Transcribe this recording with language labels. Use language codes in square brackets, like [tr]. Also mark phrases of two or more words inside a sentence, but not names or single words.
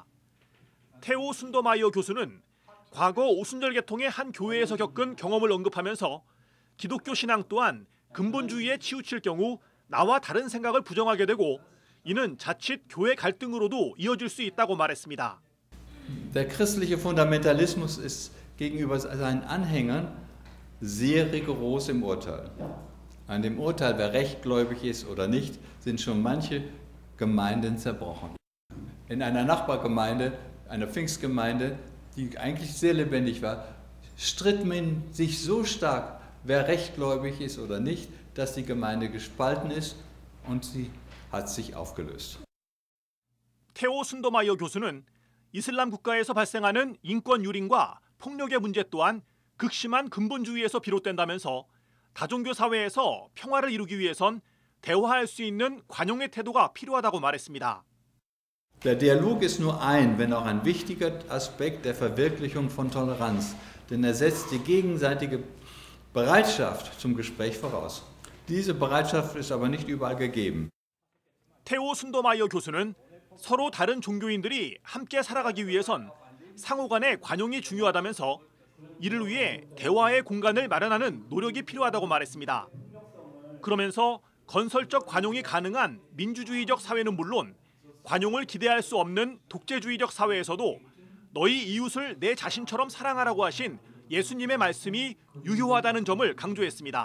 [ko] 테오 순더마이어 교수는 과거 오순절 계통의 한 교회에서 겪은 경험을 언급하면서 기독교 신앙 또한 근본주의에 치우칠 경우 나와 다른 생각을 부정하게 되고 이는 자칫 교회 갈등으로도 이어질 수 있다고 말했습니다. [de] Der christliche Fundamentalismus ist gegenüber seinen Anhängern sehr rigoros im Urteil. An dem Urteil, wer rechtgläubig ist oder nicht, sind schon manche Gemeinden zerbrochen. In einer Nachbargemeinde, einer Pfingstgemeinde, die eigentlich sehr lebendig war, stritt man sich so stark, wer rechtgläubig ist oder nicht, dass die Gemeinde gespalten ist und sie hat sich aufgelöst. [ko] 테오 순더마이어 교수는 이슬람 국가에서 발생하는 인권 유린과 폭력의 문제 또한 극심한 근본주의에서 비롯된다면서 다종교 사회에서 평화를 이루기 위해선 대화할 수 있는 관용의 태도가 필요하다고 말했습니다. [de] Der Dialog ist nur ein, wenn auch ein wichtiger Aspekt der Verwirklichung von Toleranz, denn er setzt die gegenseitige Bereitschaft zum Gespräch voraus. Diese Bereitschaft ist aber nicht überall gegeben. [ko] 테오 순더마이어 교수는 서로 다른 종교인들이 함께 살아가기 위해선 상호 간의 관용이 중요하다면서 이를 위해 대화의 공간을 마련하는 노력이 필요하다고 말했습니다. 그러면서 건설적 관용이 가능한 민주주의적 사회는 물론 관용을 기대할 수 없는 독재주의적 사회에서도 너희 이웃을 내 자신처럼 사랑하라고 하신 예수님의 말씀이 유효하다는 점을 강조했습니다.